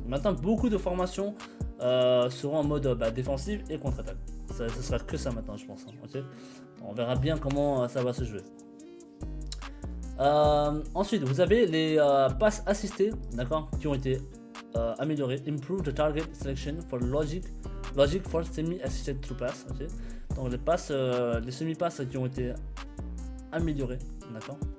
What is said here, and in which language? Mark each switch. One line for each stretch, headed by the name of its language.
French: Maintenant, beaucoup de formations seront en mode défensif et contre-attaque. Ça sera que ça maintenant, je pense. Hein, okay. On verra bien comment ça va se jouer. Ensuite, vous avez les passes assistées, d'accord, qui ont été améliorées.
English: Improve the target selection for logic for semi-assisted through pass. Okay.
French: Donc les semi-passes qui ont été améliorées, d'accord.